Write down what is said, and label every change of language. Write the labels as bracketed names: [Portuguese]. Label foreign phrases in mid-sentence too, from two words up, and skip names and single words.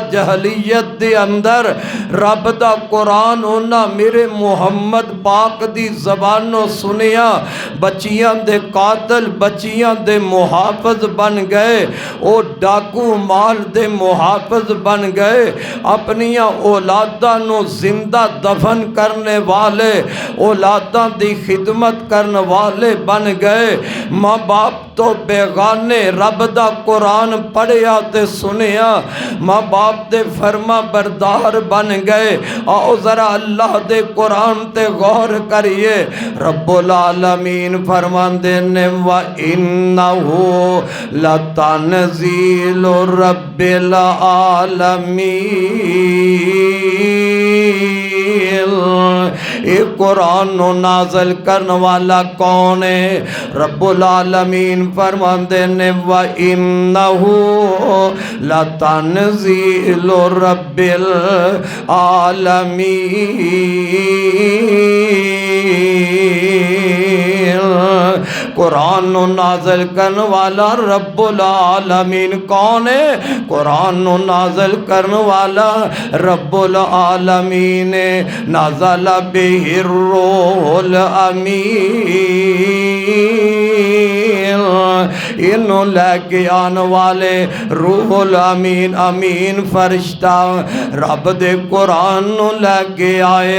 [Punjabi] جاہلیت دے اندر، رب دا قرآن اوہناں میرے محمد پاک دی زبانوں سنیا، بچیاں دے قاتل بچیاں دے محافظ بن گئے، وہ ڈاکو مال دے محافظ بن گئے، اپنیاں اولاداں نوں زندہ دفن کرنے والے، اولاداں دی خدمت کرنے والے بن گئے. ماں باپ توں بیگانے رب دا قرآن پڑھیا تے سنیا، ماں باپ دے فرمانبردار بن گئے. آؤ ذرا اللہ دے قرآن تے غور کریے. [Arabic] رب العالمين [Punjabi] فرماندے نے [Arabic] وإنه لتنزيل رب العالمين, [Urdu] یہ قرآن نوں نازل کرنے والا کون ہے? [Arabic] رب العالمين [Punjabi] فرماتے نے [Arabic] وإنه لتنزيل رب العالمين, [Urdu] قرآن نوں نازل کرنے والا [Arabic] رب العالمين [Urdu] کون ہے? [Punjabi] قرآن نوں نازل کرنے والا [Arabic] رب العالمين نزل به الروح الأمين, [Punjabi] اینہوں لے کے آنے والے روح الامین امین فرشتہ رب دے قرآن نوں لے کے آئے.